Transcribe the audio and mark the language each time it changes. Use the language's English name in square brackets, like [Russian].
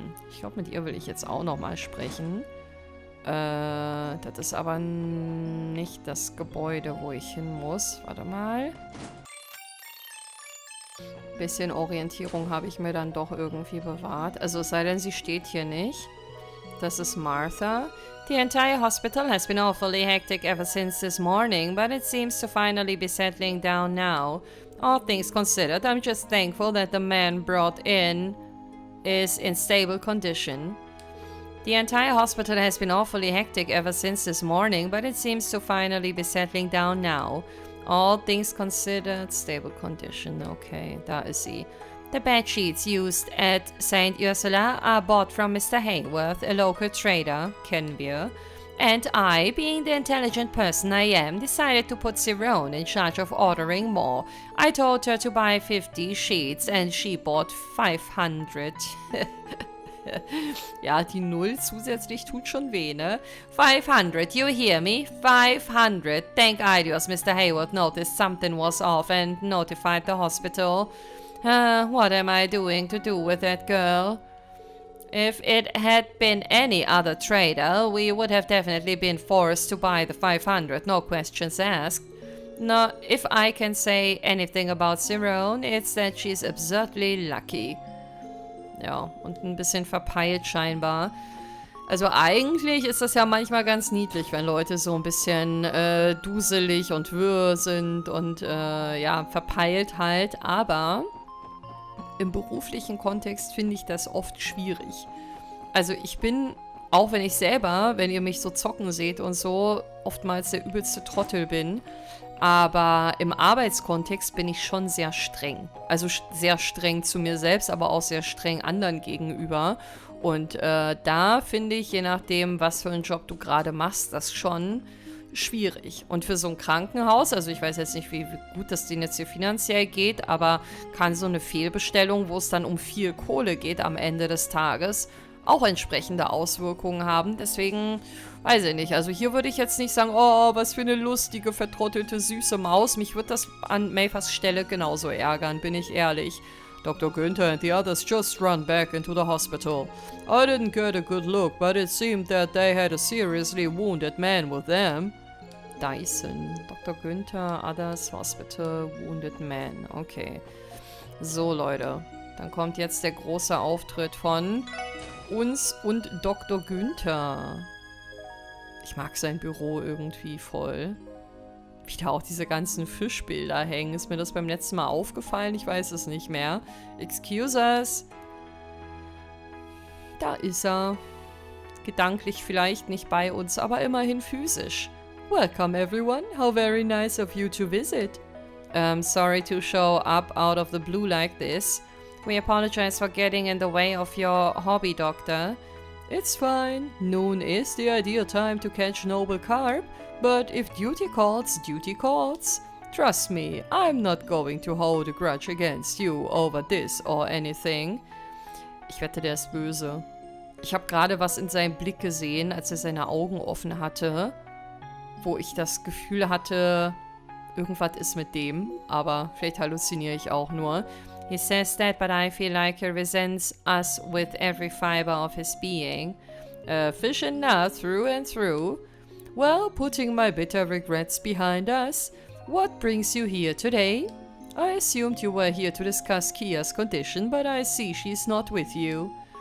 [German] Ich glaube, mit ihr will ich jetzt auch nochmal sprechen. Das ist aber nicht das Gebäude, wo ich hin muss. Warte mal. Bisschen Orientierung habe ich mir dann doch irgendwie bewahrt. Also es sei denn, sie steht hier nicht. Das ist Martha. [English] The entire hospital has been awfully hectic ever since this morning, but it seems to finally be settling down now. All things considered, I'm just thankful that the man brought in is in stable condition. The entire hospital has been awfully hectic ever since this morning, but it seems to finally be settling down now. All things considered, stable condition. Okay, [German] da ist sie. [English] The bed sheets used at St. Ursula are bought from Mr. Hayworth, a local trader, [German] kennen wir. [English] And I, being the intelligent person I am, decided to put Sirone in charge of ordering more. I told her to buy 50 sheets and she bought 500. [German] Ja, die 0 zusätzlich tut schon weh, ne? [English] 500, you hear me? 500. Thank Idios, Mr. Hayward noticed something was off and notified the hospital. What am I doing to do with that girl? If it had been any other trader, we would have definitely been forced to buy the 500, no questions asked. No, if I can say anything about Sirone, it's that she's absurdly lucky. [German] Ja, und ein bisschen verpeilt scheinbar. Also eigentlich ist das ja manchmal ganz niedlich, wenn Leute so ein bisschen duselig und wirr sind und ja, verpeilt halt. Aber im beruflichen Kontext finde ich das oft schwierig. Also ich bin, auch wenn ich selber, wenn ihr mich so zocken seht und so, oftmals der übelste Trottel bin. Aber im Arbeitskontext bin ich schon sehr streng. Also sehr streng zu mir selbst, aber auch sehr streng anderen gegenüber. Und da finde ich, je nachdem, was für einen Job du gerade machst, das schon schwierig. Und für so ein Krankenhaus, also ich weiß jetzt nicht, wie gut das denen jetzt hier finanziell geht, aber kann so eine Fehlbestellung, wo es dann um viel Kohle geht am Ende des Tages, auch entsprechende Auswirkungen haben. Deswegen, weiß ich nicht. Also hier würde ich jetzt nicht sagen, oh, was für eine lustige, vertrottelte, süße Maus. Mich würde das an Mayfers Stelle genauso ärgern, bin ich ehrlich. [English] Dr. Günther and the others just run back into the hospital. I didn't get a good look, but it seemed that they had a seriously wounded man with them. Dyson. Dr. Günther, others, hospital, wounded man. [German] Okay. So, Leute. Dann kommt jetzt der große Auftritt von uns und Dr. Günther. Ich mag sein Büro irgendwie voll. Wie da auch diese ganzen Fischbilder hängen. Ist mir das beim letzten Mal aufgefallen? Ich weiß es nicht mehr. [English] Excuse us. [German] Da ist er. Gedanklich vielleicht nicht bei uns, aber immerhin physisch. [English] Welcome everyone. How very nice of you to visit. Sorry to show up out of the blue like this. We apologize for getting in the way of your hobby, Doctor. It's fine. Noon is the ideal time to catch noble carp, but if duty calls, duty calls. Trust me, I'm not going to hold a grudge against you over this or anything. [German] Ich wette, der ist böse. Ich habe gerade was in seinem Blick gesehen, als er seine Augen offen hatte, wo ich das Gefühl hatte, irgendwas ist mit dem, aber vielleicht halluziniere ich auch nur. [English] He says that, but I feel like he resents us with every fiber of his being. Fish and nut through and through. Well, putting my bitter regrets behind us, what brings you here today? I assumed you were here to discuss Kia's condition, but I see she's not with you.